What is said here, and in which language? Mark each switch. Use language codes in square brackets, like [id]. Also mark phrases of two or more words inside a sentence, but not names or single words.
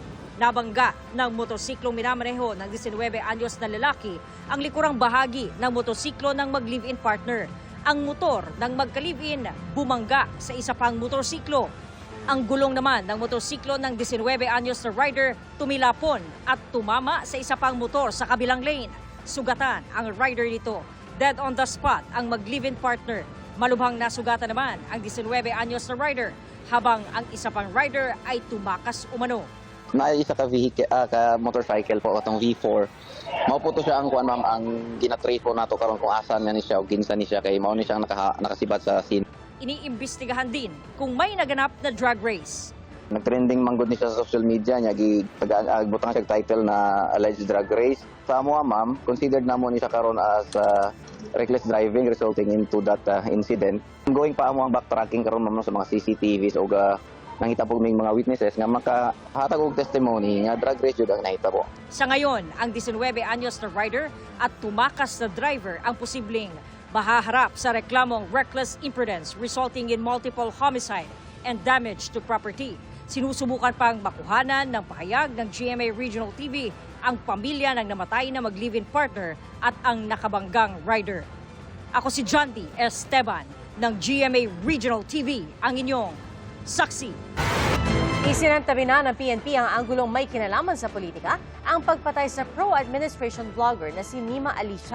[tl] Nabangga ng motorsiklong minamaneho ng 19 anyos na lalaki ang likurang bahagi ng motorsiklo ng mag-live-in partner. Ang motor ng magka-live-in bumangga sa isa pang motorsiklo. Ang gulong naman ng motorsiklo ng 19 anyos na rider tumilapon at tumama sa isa pang motor sa kabilang lane. Sugatan ang rider nito. [en] Dead on the spot [tl] ang mag-live-in partner. Malubhang nasugatan naman ang 19 anyos na rider habang ang isa pang rider ay tumakas umano. [ceb] Isa ka vehicle, ka motorcycle po katong V4. Mao po to siya ang kuan ma'am ang ginatrace po nato karon kung asan ni siya o kinsa ni siya kay mao ni siyang nakasibat sa scene. Iniimbestigahan din kung may naganap na drag race. Nagtrending manggod ni siya sa [en] social media [ceb] niya butang siya title na alleged drag race. Sa amo ma'am, considered na mo ni siya karon [en] as reckless driving resulting into that incident. [ceb] Going pa amo ang backtracking karon ma'am sa mga CCTVs o nangita po may mga witnesses nga makahatag og testimony nga drag race jud ang nahita po. [tl] Sa ngayon, ang 19 anyos na rider at tumakas na driver ang posibleng mahaharap sa reklamong [en] reckless imprudence resulting in multiple homicide and damage to property. [tl] Sinusubukan pang makuhanan ng pahayag ng GMA Regional TV ang pamilya ng namatay na mag-live-in partner at ang nakabanggang rider. Ako si Jandy Esteban ng GMA Regional TV, ang inyong saksi. Isinantabi na ng PNP ang anggulong may kinalaman sa politika, ang pagpatay sa pro-administration vlogger na si Mima Alicia.